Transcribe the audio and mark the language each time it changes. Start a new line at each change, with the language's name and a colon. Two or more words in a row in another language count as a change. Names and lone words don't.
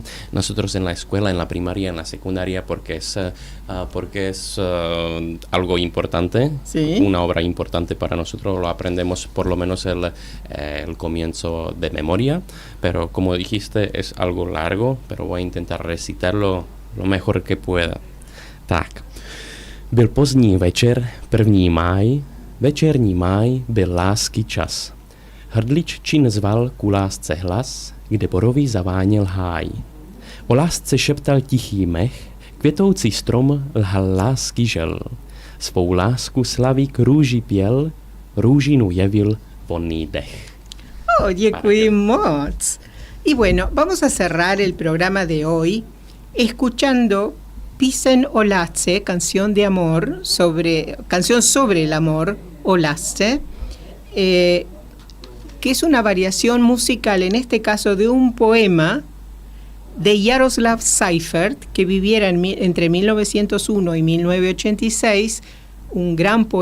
Spanish: Nosotros en la escuela, en la primaria, en la secundaria, porque es algo importante, ¿sí? Una obra importante para nosotros, lo aprendemos por lo menos el comienzo de memoria, pero como dijiste es algo largo, pero voy a intentar recitarlo lo mejor que pueda.
Czech: Tak. Byl pozdní večer, 1. máj, večerní máj byl lásky čas. Hrdlič čin zval ku lásce hlas, kde boroví zaváněl háj. O lásce šeptal tichý mech, květoucí strom lhal lásky žel. Svou lásku slavík růži pěl, růžinu jevil vonný dech. Oh, děkuji moc.
Spanish: Y bueno, vamos a cerrar el programa de hoy escuchando Pisen o Lasse, canción sobre el amor, o Lasse, que es una variación musical, en este caso de un poema de Jaroslav Seifert, que viviera entre 1901 y 1986, un gran